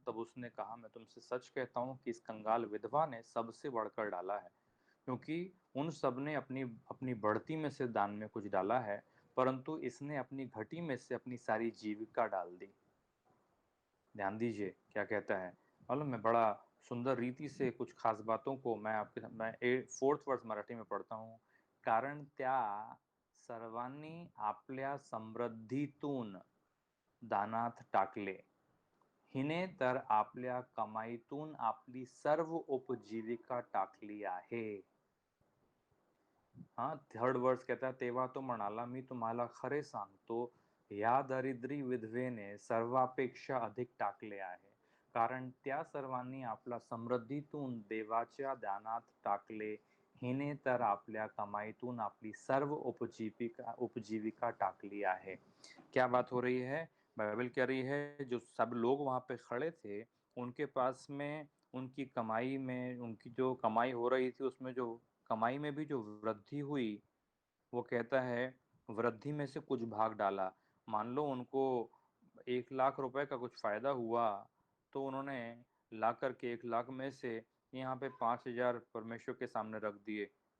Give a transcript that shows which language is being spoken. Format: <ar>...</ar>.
<hi>तब उसने कहा, मैं तुमसे सच कहता हूँ कि इस कंगाल विधवा ने सबसे बढ़कर डाला है, क्योंकि उन सब ने अपनी अपनी बढ़ती में से दान में कुछ डाला है, परंतु इसने अपनी घटी में से अपनी सारी जीविका डाल दी। ध्यान दीजिए क्या कहता है। मालूम, मैं बड़ा सुंदर रीति से कुछ खास बातों को मैं 4th वर्ष मराठी में पढ़ता हूँ।</hi> <mr>कारण त्या सर्वांनी आपल्या समृद्धीतून दानात टाकले, हिने तर आपल्या कमाईतून आपली सर्व उपजीविका टाकली आहे।</mr> <hi>हाँ, 3rd वर्स कहता है,</hi> <mr>तेव्हा तो म्हणाला, मी तुम्हाला खरे सांगतो, या दरिद्री विधवेने सर्वापेक्षा अधिक टाकले आहे, कारण त्या सर्वांनी आपला समृद्धीतून देवाच्या दानात टाकले, हिने तर आपल्या कमाईतून आपली सर्व उपजीविका टाकली आहे।</mr> <hi>क्या बात हो रही है? बाइबल कह रही है, जो सब लोग वहां पे खड़े थे, उनके पास में, उनकी कमाई में, उनकी जो कमाई हो रही थी उसमें जो कमाई में भी जो वृद्धि हुई, वो कहता है वृद्धि में से कुछ भाग डाला। मान लो उनको 1 लाख रुपए का कुछ फायदा हुआ, तो उन्होंने ला करके 1 लाख में से यहाँ पे 5,000 परमेश्वर के सामने रख दिए।</hi>